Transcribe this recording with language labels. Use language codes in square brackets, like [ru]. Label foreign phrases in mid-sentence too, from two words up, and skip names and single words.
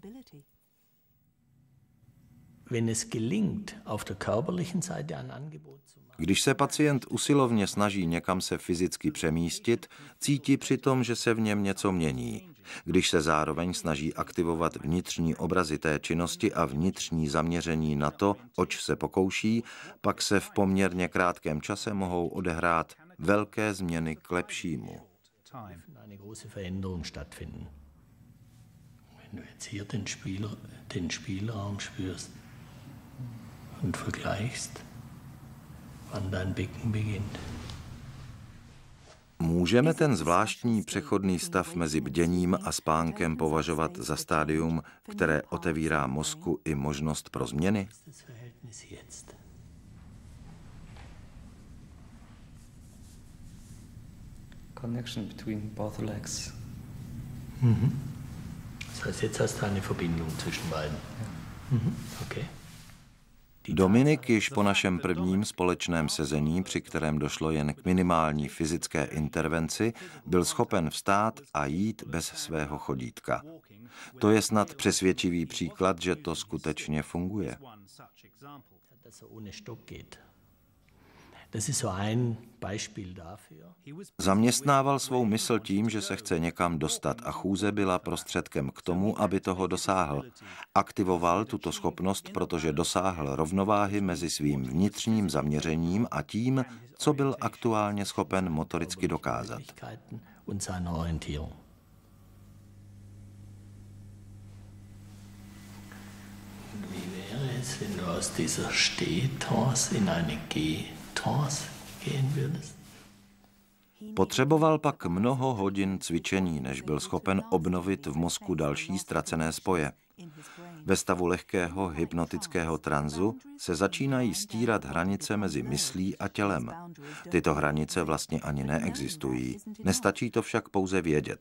[cs] Když se pacient usilovně snaží někam se fyzicky přemístit, cítí přitom, že se v něm něco mění. Když se zároveň snaží aktivovat vnitřní obrazy té činnosti a vnitřní zaměření na to, oč se pokouší, pak se v poměrně krátkém čase mohou odehrát velké změny k lepšímu. [de] Und vergleichst, wann dein Becken beginnt. [cs] Můžeme ten zvláštní přechodný stav mezi bděním a spánkem považovat za stádium, které otevírá mozku i možnost pro změny? [en] Connection between both legs. [de] Das heißt, jetzt hast du eine Verbindung zwischen beiden. Okay. [cs] Dominik již po našem prvním společném sezení, při kterém došlo jen k minimální fyzické intervenci, byl schopen vstát a jít bez svého chodítka. To je snad přesvědčivý příklad, že to skutečně funguje. Zaměstnával svou mysl tím, že se chce někam dostat a chůze byla prostředkem k tomu, aby toho dosáhl. Aktivoval tuto schopnost, protože dosáhl rovnováhy mezi svým vnitřním zaměřením a tím, co byl aktuálně schopen motoricky dokázat. [de] Wenn du aus dieser Stehtrance in eine Gehtrance gehen würdest? [cs] Potřeboval pak mnoho hodin cvičení, než byl schopen obnovit v mozku další ztracené spoje. Ve stavu lehkého hypnotického tranzu se začínají stírat hranice mezi myslí a tělem. Tyto hranice vlastně ani neexistují. Nestačí to však pouze vědět.